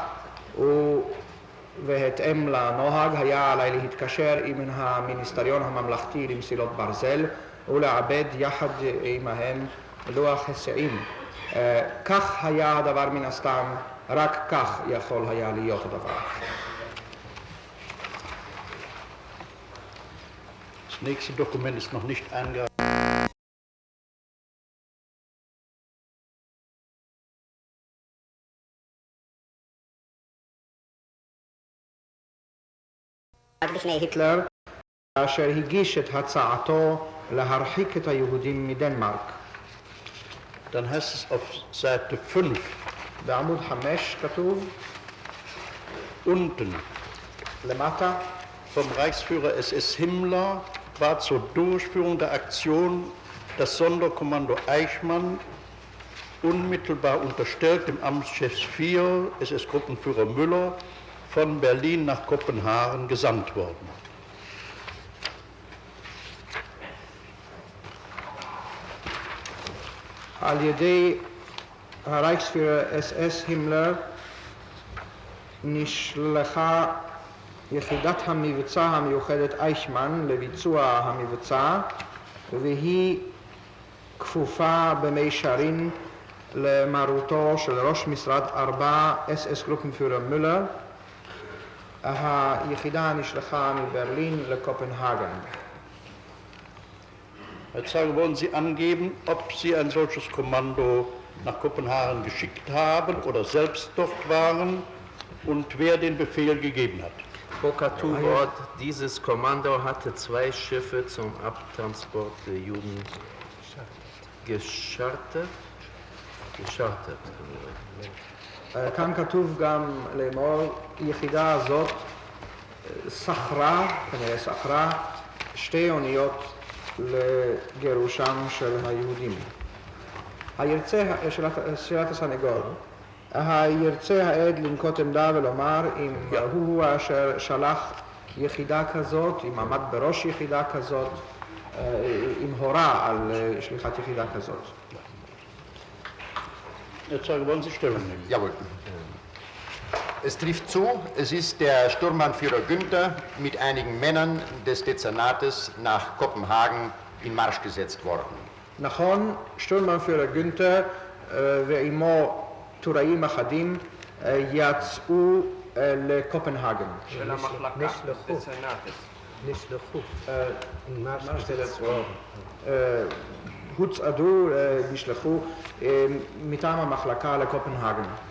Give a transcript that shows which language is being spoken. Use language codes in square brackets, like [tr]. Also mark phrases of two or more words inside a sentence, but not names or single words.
[he] ובהתאם לנוהג היה עליי להתקשר עם המיניסטריון הממלכתי למסילות ברזל ולעבד יחד עמהם לוח היסעים. כך היה הדבר מן הסתם, רק כך יכול היה להיות הדבר. [de] Das nächste Dokument ist noch nicht eingereicht. [he] בפני היטלר, אשר הגיש את הצעתו להרחיק את היהודים מדנמרק. [de] Dann heißt es auf Seite 5, [he] בעמוד 5 כתוב, [de] unten, [he] למטה, [de] vom Reichsführer SS Himmler war zur Durchführung der Aktion das Sonderkommando Eichmann unmittelbar unterstellt dem Amtschef 4, SS-Gruppenführer Müller, von Berlin nach Kopenhagen gesandt worden. [he] על ידי הרייכספירר אס-אס הימלר נשלחה יחידת המבצע המיוחדת אייכמן לביצוע המבצע, והיא כפופה במישרין למרותו של ראש משרד 4 אס-אס גרופנפיורר מולר, היחידה נשלחה מברלין לקופנהגן. [de] Herr Zeuge, wollen Sie angeben, ob Sie ein solches Kommando nach Kopenhagen geschickt haben oder selbst dort waren und wer den Befehl gegeben hat? [he] פה כתוב עוד, [de] dieses Kommando hatte 2 Schiffe zum Abtransport der Juden geschartet. [he] כאן כתוב גם לאמור, היחידה הזאת כנראה שכרה 2 אוניות לגירושם של היהודים. שאלת הסנגור, הירצה העד לנקוט עמדה ולומר אם הוא אשר שלח יחידה כזאת, אם עמד בראש יחידה כזאת, אם הורה על שליחת יחידה כזאת. [de] Herr Zeuge, wollen Sie Stellung nehmen? Jawohl. Es trifft zu, es ist der Sturmbannführer Günther mit einigen Männern des Dezernates nach Kopenhagen in Marsch gesetzt worden. [he] נכון, שטורמנפיורר גונטר ועמו טוראים אחדים יצאו לקופנהגן. של המחלקה. נשלחו. הוצעדו, נשלחו מטעם המחלקה לקופנהגן.